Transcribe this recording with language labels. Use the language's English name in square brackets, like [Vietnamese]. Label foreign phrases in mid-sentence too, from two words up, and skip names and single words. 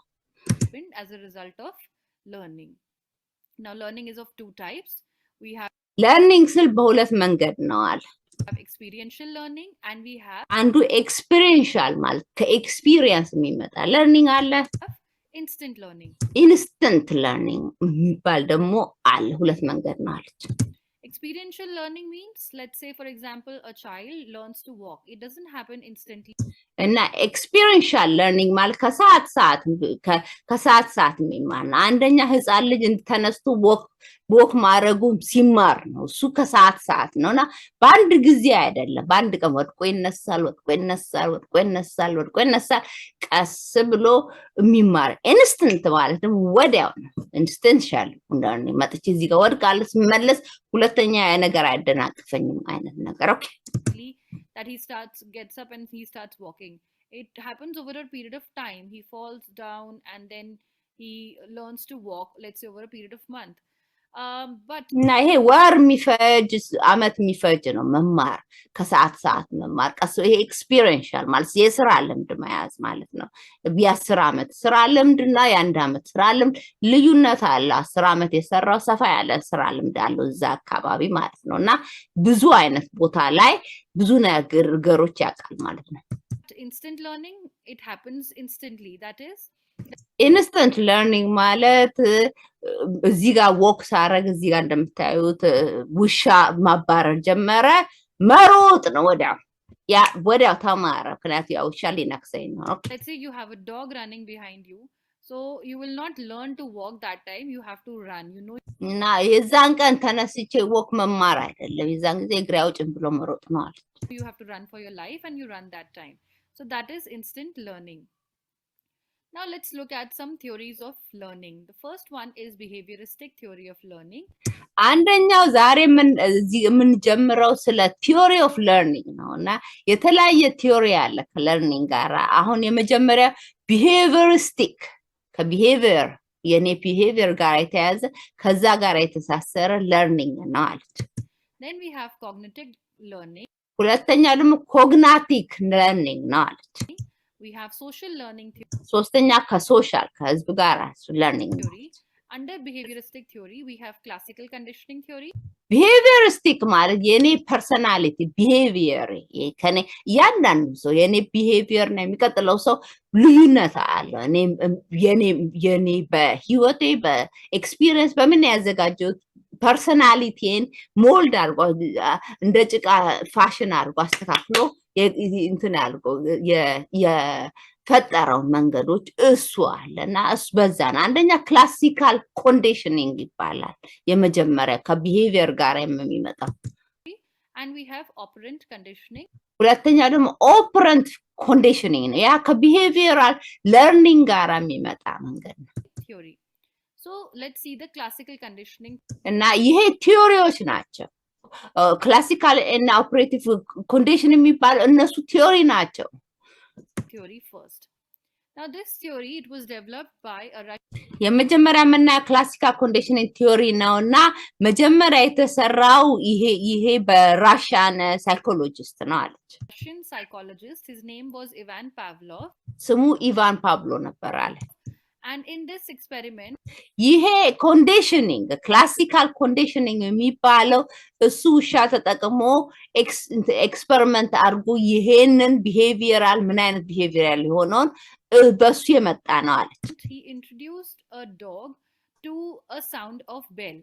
[English] as a result of learning. Now learning is of two types. We have [Amharic] learning ስል በሁለት መንገድ ነው አለ [English] experiential learning and we have [Amharic] አንዱ experiential ማለት ከኤክስፒሪየንስ የሚመጣ learning አለ [English] instant learning [Amharic] የሚባል ደግሞ አለ ሁለት መንገድ ነው አለች [English] experiential learning means let's say for example a child learns to walk it doesn't happen instantly [Amharic] እና experiential learning ማለት ከሰዓት የሚማር አንደኛ ህፃን ልጅ ተነስቶ ወክ ማድረጉ ሲማር ነው እሱ ከሰዓት ነውና በአንድ ጊዜ አይደለም በአንድ ቀን ወድቆ ይነሳል ቀስ ብሎ የሚማር ኢንስታንት ማለት ነው ወዲያው ነው ኢንስታንሻል እንደኔ መጥቼ እዚህ ጋር ወድቃለሁ ስመለስ ሁለተኛ ነገር አይደናቅፈኝም አይነት ነገር ኦኬ [English] that he gets up and he starts walking it happens over a period of time he falls down and then he learns to walk let's say over a period of month but [Amharic] እና ይሄ ወር የሚፈጅ አመት የሚፈጅ ነው መማር ከሰዓት መማር ቀስ ይሄ ኤክስፒሪየንሻል ማለት የስራ ልምድ መያዝ ማለት ነው ቢያስር አመት ስራ ልምድና የአንድ አመት ስራ ልምድ ልዩነት አለ 10 አመት የሰራው ሰፋ ያለ ስራ ልምድ አለው እዛ አካባቢ ማለት ነውና ብዙ አይነት ቦታ ላይ ብዙ ነገሮች ያውቃል ማለት ነው [English] instant learning it happens instantly that is instant learning [Amharic] ማለት እዚህ ጋር ወክ ሳረግ እዚህ ጋር እንደምታዩት ውሻ ማባረር ጀመረ መሮጥ ነው ወዲያው ተማረ ምክንያቱም ያ ውሻ ሊነክሰኝ ነው [English] let's say you have a dog running behind you so you will not learn to walk that time you have to run you know [Amharic] እና የዛን ቀን ተነስቼ ወክ መማር አይደለም የዛን ጊዜ እግሬ አውጭን ብሎ መሮጥ ነው አለ [English] you have to run for your life and you run that time so that is instant learning now let's look at some theories of learning the first one is behavioristic theory of learning [Amharic] አንደኛው ዛሬ ምን ጀምረው ስለ [English] theory of learning [Amharic] ነውና የተለያየ theory አለ ከlearning ጋር አሁን የመጀመሪያ behavioristic ከbehavior የኔ behavior ጋር የተያዘ ከዛ ጋር የተሳሰረ learning ነው አለች [English] then we have cognitive learning [Amharic] ሁለተኛ ደግሞ [English] cognitive learning [Amharic] ነው አለች [English] we have social learning [Amharic] ሶስተኛ ከሶሻል ከህዝብ ጋር learning [English] theory Under behavioristic theory, we have classical conditioning theory. [Amharic] Behavioristic ማለት የኔ [English] personality behavior [Amharic] ከኔ ያንዳንዱ ሰው የኔ ቢሄቪየር ነው የሚቀጥለው ሰው ልዩነት አለው። የኔ በህይወቴ በኤክስፒሪየንስ በምን ያዘጋጀው [English] personalityን mold [Amharic] አድርጎ እንደ ጭቃ ፋሽን አድርጎ አስተካክሎ እንትን አድርጎ የፈጠረው መንገዶች እሱ አለና እሱ በዛ ነው። አንደኛ [English] classical conditioning [Amharic] ይባላል። የመጀመሪያ ከቢሄቪየር ጋር የሚመጣው [English] and we have operant conditioning. [Amharic] ሁለተኛ ደግሞ [English] operant conditioning [Amharic] ነው። ያ [English] ከbehavioral learning [Amharic] ጋር የሚመጣ መንገድ ነው። [English] Theory. So let's see the classical conditioning. [Amharic] እና ይሄ ቲዮሪዎች ናቸው። ክላሲካል እና [English] operative condition [Amharic] የሚባለው እነሱ ቲዮሪ ናቸው። [English] Theory first. Now this theory, it was developed by a [Amharic] የመጀመሪያ የምናየው [English] classical conditioning theory [Amharic] ነውና መጀመሪያ የተሰራው ይሄ [English] በRussian psychologist [Amharic] ነው አለች። [English] Russian psychologist. His name was Ivan Pavlov. [Amharic] ስሙ ኢቫን ፓቭሎ ነበር አለ። [English] And in this experiment, [Amharic] ይሄ [English] conditioning classical conditioning [Amharic] የሚባለው እሱ ውሻ ተጠቅሞ ኤክስፐሪመንት አድርጎ ይሄንን ቢሄቪየራል ምን አይነት ቢሄቪየራል ሊሆነውን በሱ የመጣ ነው አለች። [English] he introduced a dog to a sound of bell.